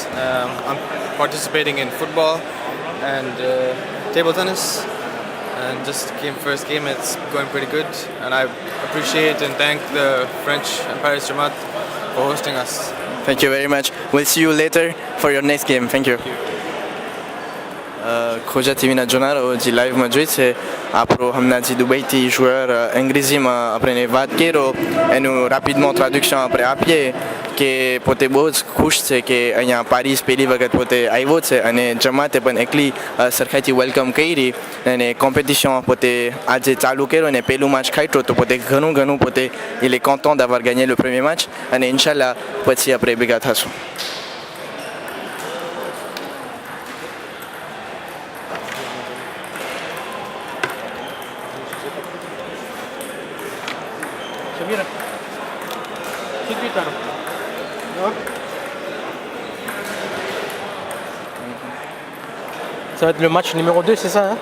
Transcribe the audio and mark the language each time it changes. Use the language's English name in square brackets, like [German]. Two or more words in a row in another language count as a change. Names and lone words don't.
[English] I'm participating in football and table tennis, and just came first game. It's going pretty good, and I appreciate and thank the French and Paris Jamaat for hosting us. Thank you very much. We'll see you later for your next game. Thank you. [Gujarati] Khoja TV-ના જોનારો જે લાઈવમાં જોઈ છે આપણો હમણાં જે દુબઈથી joueur અંગ્રેજીમાં આપણે વાત કર્યો એનું રાપિડમાં ટ્રાડ્યુક્શન આપણે આપીએ કે પોતે બહુ જ ખુશ છે કે અહીંયા પારિસ પહેલી વખત પોતે આવ્યો છે અને જમાતે પણ એકલી સરખાઈથી વેલકમ કરી અને કોમ્પિટિશન પોતે આજે ચાલુ કર્યો અને પહેલું મેચ ખાટ્યો તો પોતે ઘણું પોતે [French] il est content d'avoir gagné le premier match [Gujarati] અને ઇન્શાલ્લાહ પછી આપણે ભેગા થશું. [French] Samira. Tout de suite alors. Ça va être le match numéro 2, c'est ça hein?